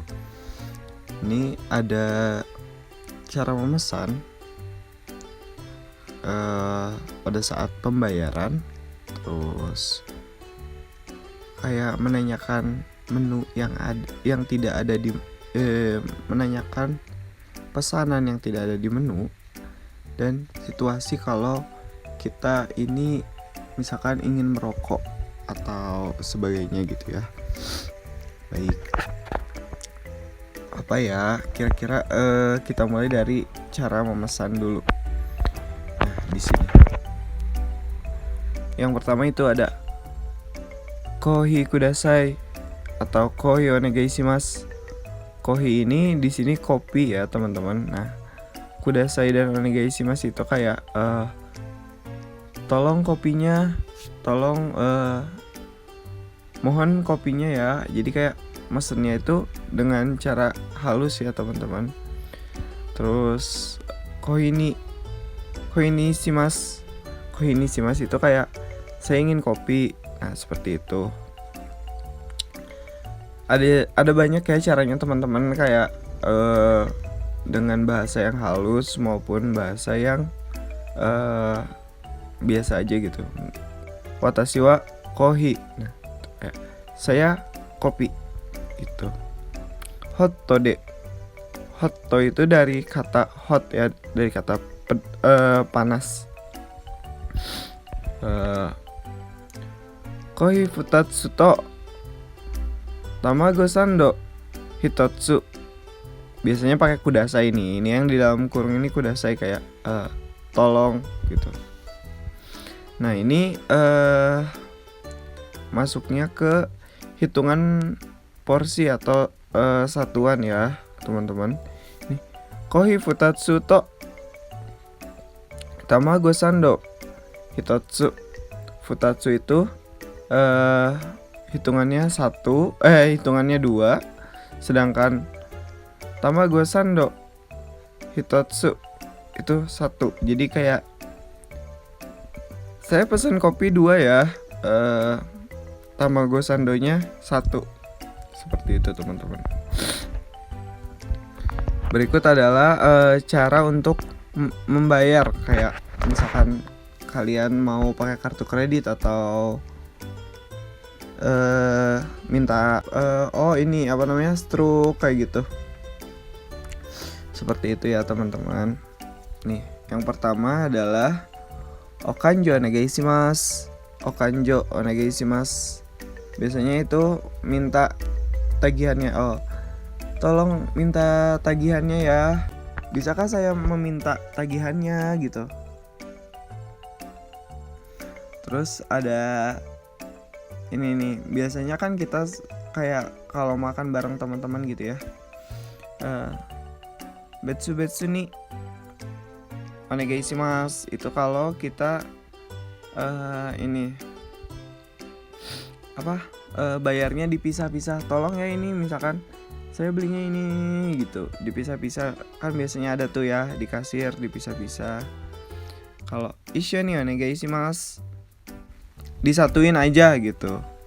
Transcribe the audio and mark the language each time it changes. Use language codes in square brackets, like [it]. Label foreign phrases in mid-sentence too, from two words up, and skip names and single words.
[id] Ini ada cara memesan pada saat pembayaran, terus kayak menanyakan menu yang tidak ada di menanyakan pesanan yang tidak ada di menu, dan situasi kalau kita ini misalkan ingin merokok atau sebagainya gitu ya. Baik, apa ya kira-kira kita mulai dari cara memesan dulu. Nah, di sini yang pertama itu ada [ja] コーヒーください [id] atau [ja] コーヒーお願いします. [id] Kohi ini di sini kopi ya teman-teman. Nah, kudasai dan [ja] お願いします [id] itu kayak tolong kopinya, tolong mohon kopinya ya. Jadi kayak mesennya itu dengan cara halus ya teman-teman. [ja] Terus コーヒーにします. コーヒーにします [id] itu kayak saya ingin kopi. Nah, seperti itu. Ada banyak ya caranya teman-teman, kayak dengan bahasa yang halus maupun bahasa yang biasa aja gitu. [ja] 私はコーヒー. [id] Nah, saya kopi itu. [ja] ホットで. [id] Hotto itu dari kata hot ya, dari kata panas. [ja] コーヒー二つと卵サンド一つ. [id] Biasanya pakai kudasai ini yang di dalam kurung ini kudasai, kayak tolong gitu. Nah, ini masuknya ke hitungan porsi atau satuan ya teman-teman. Nih, [ja] コーヒー二つと卵サンド一つ. [id] Futatsu itu hitungannya hitungannya 2, sedangkan [ja] 卵サンド一つ [id] itu 1. Jadi kayak saya pesan kopi 2 ya, [ja] 卵サンドnya [id] 1. Seperti itu teman-teman. Berikut adalah cara untuk membayar, kayak misalkan kalian mau pakai kartu kredit atau minta ini apa namanya, stroke kayak gitu. Seperti itu ya teman-teman. Nih, yang pertama adalah [ja] お勘定お願いします. お勘定お願いします. [id] Biasanya itu minta tagihannya. Tolong minta tagihannya ya. Bisakah saya meminta tagihannya gitu. Terus ada ini nih, biasanya kan kita kayak kalau makan bareng teman-teman gitu ya, [ja] 別にお願いします. [id] Itu kalau kita ini apa, bayarnya dipisah-pisah. Tolong ya ini misalkan saya belinya ini gitu, dipisah-pisah. Kan biasanya ada tuh ya di kasir dipisah-pisah. Kalau isyo nih onegaishimasu, disatuin aja gitu.